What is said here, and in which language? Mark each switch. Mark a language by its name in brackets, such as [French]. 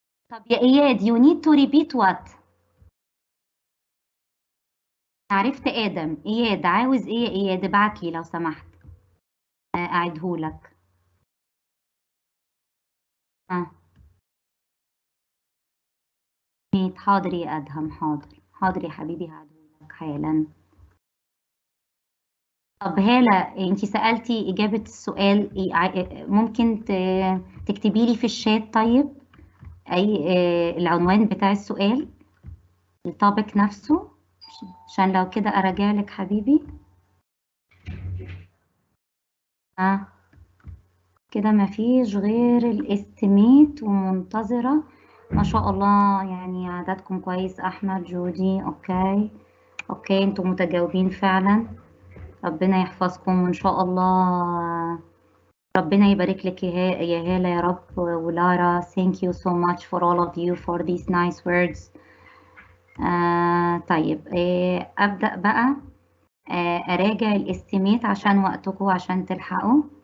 [Arabic] طب يا إياد [English] you need to repeat what؟ [Arabic] عرفت آدم. إياد عاوز إيه يا إياد؟ ابعت لي لو سمحت أعيدهولك. حاضر يا أدهم، حاضر يا حبيبي، هعيدهولك حالا. طب هالة انتي سألتي إجابة السؤال ممكن تكتبي لي في الشات طيب العنوان بتاع السؤال، التوبيك نفسه، عشان لو كده أراجع لك حبيبي. كده مفيش غير الاستيميت ومنتظرة. ما شاء الله يعني عددكم كويس. أحمد، جودي، اوكي انتوا متجاوبين فعلا. ربنا يحفظكم وإن شاء الله ربنا يبارك لك يا هالة يا رب. [English] ولارا thank you so much for all of you for these nice words. [Arabic] طيب أبدأ بقى أراجع الاستيميت عشان وقتكم عشان تلحقوا.